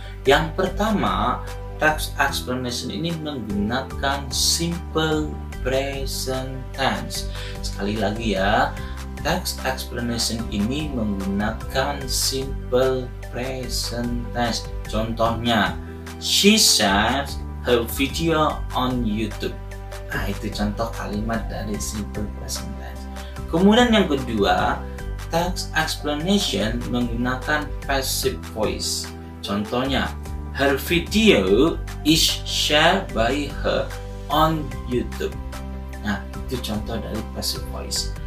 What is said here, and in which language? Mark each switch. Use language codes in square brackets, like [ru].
[id] Yang pertama, text explanation ini menggunakan simple present tense. Sekali lagi ya, text explanation ini menggunakan simple present tense. [en] Contohnya, she shares her video on YouTube. [id] Nah, itu contoh kalimat dari simple present tense. Kemudian yang kedua, text explanation menggunakan passive voice. [en] Contohnya, her video is shared by her on YouTube. [id] Nah, itu contoh dari passive voice.